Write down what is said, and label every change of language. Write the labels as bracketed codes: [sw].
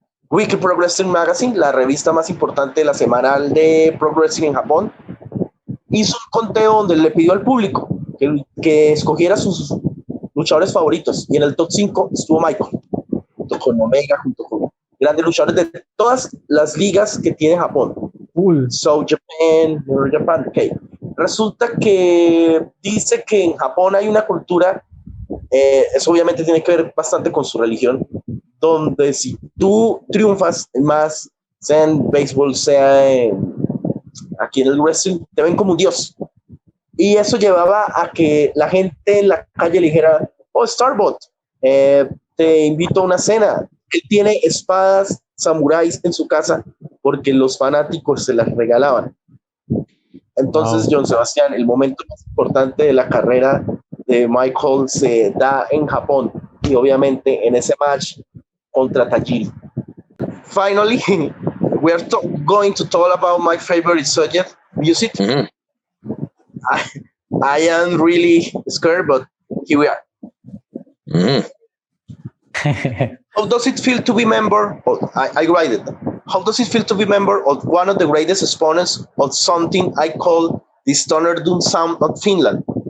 [es] Weekly Pro Wrestling Magazine, la revista más importante de la semanal de Pro Wrestling en Japón, hizo un conteo donde le pidió al público que escogiera sus luchadores favoritos, y en el top 5 estuvo Michael, junto con Omega, junto con grandes luchadores de todas las ligas que tiene Japón. [en] South Japan, North Japan, okay. [es] Resulta que dice que en Japón hay una cultura, eso obviamente tiene que ver bastante con su religión, donde si tú triunfas más, sea en béisbol, sea aquí en el wrestling, te ven como un dios. Y eso llevaba a que la gente en la calle le dijera: oh, StarBuck, te invito a una cena. Él tiene espadas samuráis en su casa porque los fanáticos se las regalaban. Entonces, John Sebastián, el momento más importante de la carrera de Michael se da en Japón y obviamente en ese match contra Tajiri. [en] Finally, we are going to talk about my favorite subject, music. Mhm. I am really scared, but here we are. Mhm. How does it feel to be member? I write it. How does it feel to be member of one of the greatest exponents of something I call the stoner doom sound of Finland?